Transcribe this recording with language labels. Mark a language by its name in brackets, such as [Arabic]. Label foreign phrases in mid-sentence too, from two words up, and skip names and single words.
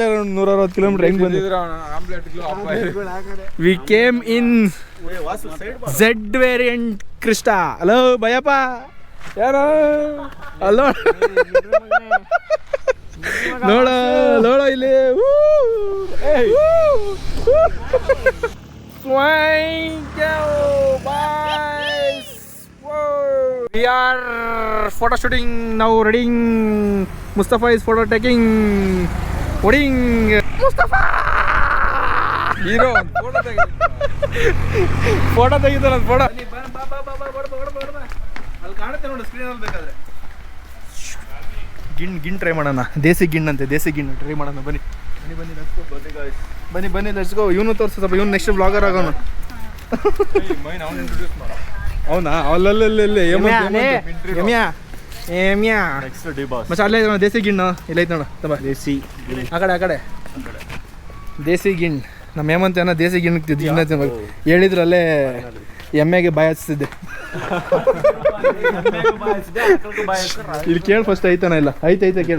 [Kannada] 160 ಕಿಲೋಮೀಟರ್ ಹೆಂಗ್ ಬಂದಿದ್ರು. [English] We came in Z variant Crysta. [Kannada] ಹಲೋ ಭಯಪ್ಪ ಯಾರೋ ಅಲ್ಲೋ ನೋಡೋ ಇಲ್ಲಿ. [English] We are photo shooting now. Reading. Mustafa is photo taking. Wedding. Mustafa. Hero. [Kannada] Photo ತೆಗಿತಾನೆ ಫೋಟೋ. ಅಲ್ಲಿ ಕಾಣುತ್ತೆ ನೋಡಿ ಸ್ಕ್ರೀನ್ ಅಲ್ಲಿ ಬೇಕಾದ್ರೆ. ಗಿಣ್ ಟ್ರೈ ಮಾಡೋಣ. ದೇಸಿ ಗಿಣ್ಣು ಟ್ರೈ ಮಾಡೋಣ. ಬನ್ನಿ [English] let's go. [Kannada] ಇವನು ತೋರಿಸು ಸ್ವಲ್ಪ. ಇವನು [English] next blogger [Kannada] ಆಗೋನು. ಅವುನಾ ಅಲ್ಲಲ್ಲಲ್ಲೇ ಏಮ್ಯಾ ಮಚ್ಚ ಅಲ್ಲೇ ದೇಶೀ ಗಿಣ್ಣು ಇಲ್ಲ ಐತೆ ನೋಡು. ತಮ್ಮ ದೇಸಿ ಆ ಕಡೆ ದೇಸಿ ಗಿಣ್ಣು. ನಮ್ಮ ಹೇಮಂತ ದೇಸಿ ಗಿಣ್ಣು ಹೇಳಿದ್ರು ಅಲ್ಲೇ ಎಮ್ಮೆಗೆ ಬಾಯಿ ಹಚ್ತಿದ್ದೆ. ಇಲ್ಲಿ ಕೇಳಿ ಫಸ್ಟ್ ಐತಾನ ಇಲ್ಲ? ಐತೆ ಕೇಳಿ.